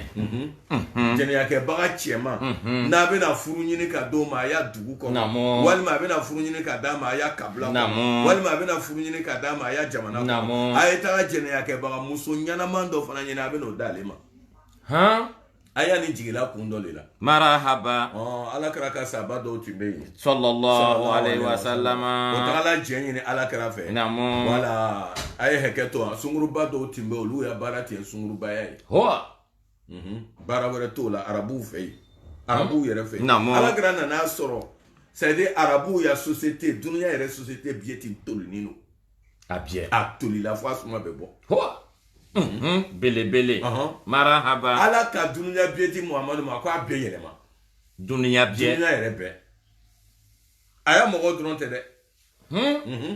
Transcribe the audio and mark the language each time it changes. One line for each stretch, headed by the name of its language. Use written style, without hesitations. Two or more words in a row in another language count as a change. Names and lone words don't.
Bambara: jɛnɛya kɛbaga cɛman n'a bɛna furu ɲini ka d'o ma a y'a dugu kɔnɔ walima a bɛna furu ɲini ka d'a ma a y'a kabila kɔnɔ walima a bɛna furu ɲini ka d'a ma a y'a jamana kɔnɔ a ye taga jɛnɛya kɛbaga muso ɲɛnaman dɔ fana ɲini a bɛna o d'ale ma a y'a ni jigila kun dɔ de la marahaba alakira ka sahaba dɔw tun bɛ yen
Arabic: صلى الله عليه وسلم
Bambara: o tagala jɛ ɲini alakira fɛ wala a ye hakɛ to sunguruba dɔw tun bɛ yen olu ya baara ten sungurubaya ye baara wɛrɛ t'o la arabuw fɛ yen arabuw yɛrɛ fɛ alakira nan'a sɔrɔ
French: c'est à dire
Bambara: arabuw ya société dunuya yɛrɛ société biye ten tolinin don a tolila fo a suma bɛ bɔ belebele marahaba ala ka dunuya biye di muhamadu ma ko a bɛɛ yɛlɛma dunuya yɛrɛ bɛɛ a y'a mɔgɔ dɔrɔn tɛ dɛ